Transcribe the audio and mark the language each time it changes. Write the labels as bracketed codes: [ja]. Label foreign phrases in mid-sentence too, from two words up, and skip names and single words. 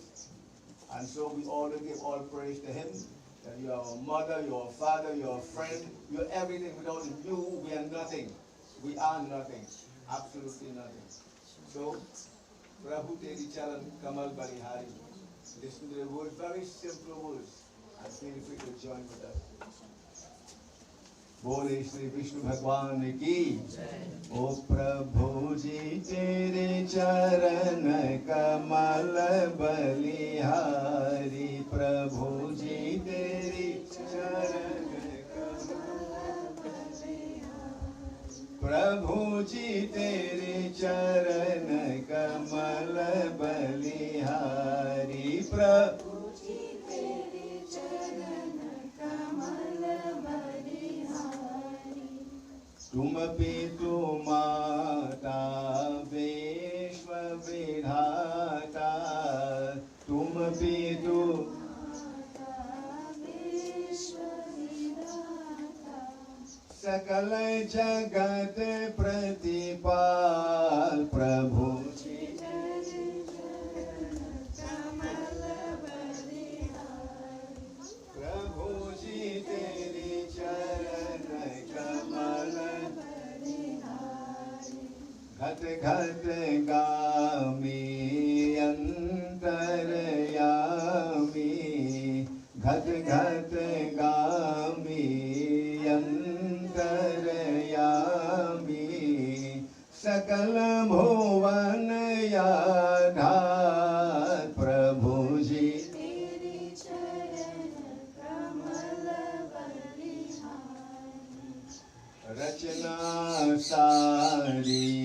[en] And so we all give all praise to him. That you are our mother, you are our father, you are our friend, you are everything. Without you, we are nothing. We are nothing. Absolutely nothing. [hi] So, प्रभु तेरी चरण कमल बलिहारी. [en] Listen to the words, very simple words. And feel free to join with us. [hi] बोले श्री विष्णु भगवान की ओ प्रभु जी तेरे चरण कमल बलिहारी प्रभु जी तेरी चरण प्रभु जी तेरे चरण कमल बलिहारी प्रभु जी तेरे चरण कमल बलिहारी तुम पितु माता विश्व विधाता तुम पितु सकल जगत प्रतिपाल प्रभु जी कमल बलिहारी प्रभु जी तेरी चरण कमल बलिहारी घट घट गामी अंतरयामी घट घट गामी अंतरयामी सकल भुवन आधार प्रभु जी तेरी चरण कमल बलिहारी रचना सारी